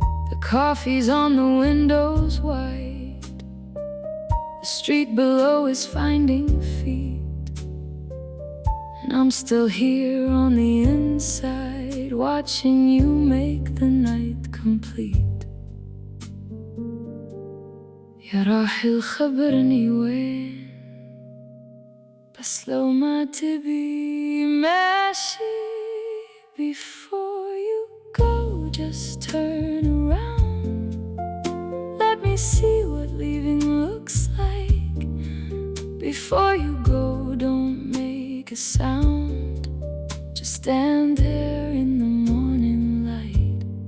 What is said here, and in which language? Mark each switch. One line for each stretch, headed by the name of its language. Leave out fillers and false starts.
English: The coffee's on the windows wide. The street below is finding feet. And I'm still here on the inside, watching you make the night complete.
Arabic: يا راحل خبرني وين، بس لو ما تبي ماشي.
English: Before you go, just turn around. Let me see what leaving looks like. Before you go, don't make a sound. Just stand there in the morning light.